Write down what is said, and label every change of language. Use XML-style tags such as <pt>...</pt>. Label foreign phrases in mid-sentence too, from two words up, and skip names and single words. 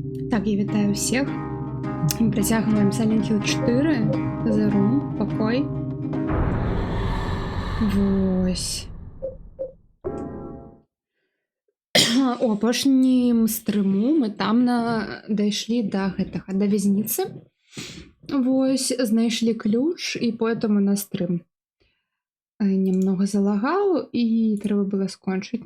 <be>Так, я вітаю всіх. Ми працягваем Silent Hill 4. The Room, покой. Вось. У апошнім стрыму мы там дайшлі да гэтага, да вязніцы. Вось, знайшлі ключ, і потым у нас стрым немного залагаў, і трэба было скончыць.</be>